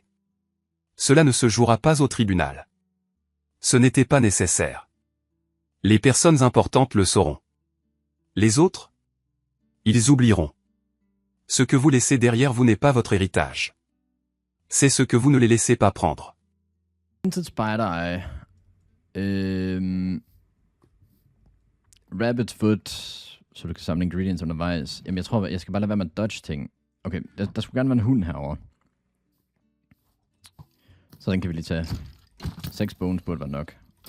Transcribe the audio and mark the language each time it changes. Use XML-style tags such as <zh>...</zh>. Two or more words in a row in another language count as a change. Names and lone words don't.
<fr>Cela ne se jouera pas au tribunal. Ce n'était pas nécessaire. Les personnes importantes le sauront. Les autres? Ils oublieront. Ce que vous laissez derrière vous n'est pas votre héritage. C'est ce que vous ne les laissez pas prendre.</fr> <da>Intet spejder</da> <en>rabbit foot,</en> <da>så du kan samle ingredients undervejs. Jamen jeg tror, jeg skal bare lade være med at dodge ting. Okay, der skulle gerne være en hund herovre. Så den kan vi lige tage. 6 bones burde være nok.</da>